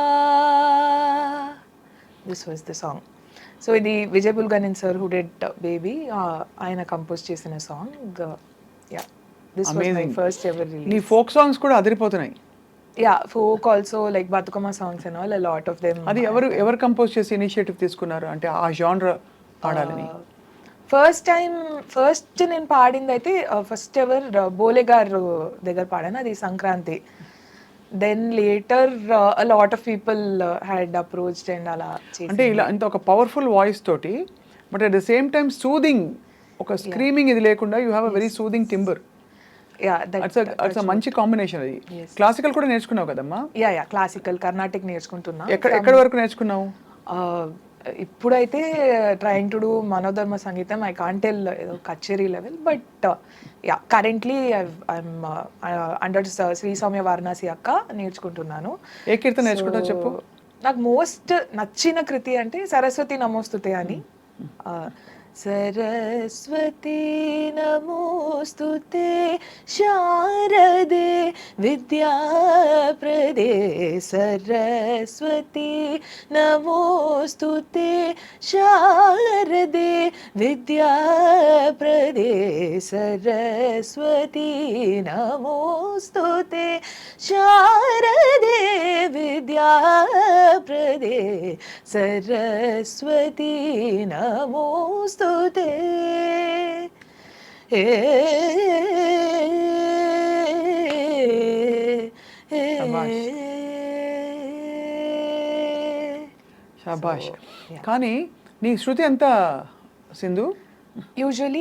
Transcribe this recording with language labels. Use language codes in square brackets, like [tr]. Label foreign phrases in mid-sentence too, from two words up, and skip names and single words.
[en] this was the song. [te] సో ఇది విజయ్ బుల్గనిన్ సార్ [en] who did [te] బేబీ ఆయన కంపోజ్ చేసిన సాంగ్. [en] ya this was my first ever release. [te] నీ ఫోక్ సాంగ్స్ కూడా అదిరిపోతున్నాయి. [en] ya folk also like Bathukamma songs and all, a lot of them. [te] అది ఎవరు కంపోజ్ చేసి ఇనిషియేటివ్ తీసుకున్నారు అంటే ఆ జానర్ పాడాలని? ఫస్ట్ నేను పాడింది అయితే [en] first ever [te] బోలే గారు దగ్గర పాడాను, అది సంక్రాంతి. [en] then later a lot of people had approached and [te] అలా చేసి. అంటే ఇలా ఇంత ఒక [en] powerful voice తోటి but at the same time soothing, [te] ఒక స్క్రీమింగ్ ఇది లేకుండా [en] you have a very soothing timbre. [te] అట్స్ మంచి కాంబినేషన్. అది క్లాసికల్ కూడా నేర్చుకున్నావు కదమ్మా? [en] ya classical Carnatic [te] నేర్చుకుంటున్నా. ఎక్కడ వరకు నేర్చుకున్నావు? ఇప్పుడైతే [en] trying to do [te] మనోధర్మ సంగీతం. [en] I can't tell [te] ఏదో కచేరీ లెవెల్, [en] but ya currently I'm under [te] శ్రీ సౌమ్య వారణాసి అక్క నేర్చుకుంటున్నాను. ఏ కీర్తన నేర్చుకుంటావు చెప్పు. నాకు మోస్ట్ నచ్చిన కృతి అంటే సరస్వతి నమోస్తుతే అని. [sa] सरस्वती नमोस्तुते शारदे विद्याप्रदे सरस्वती नमोस्तुते शारदे विद्याप्रदे सरस्वती नमोस्तुते शारदे विद्याप्रदे सरस्वती नमोस्तुते [te] షాబాష్. కానీ నీ శృతి ఎంత సింధు? యూజువలీ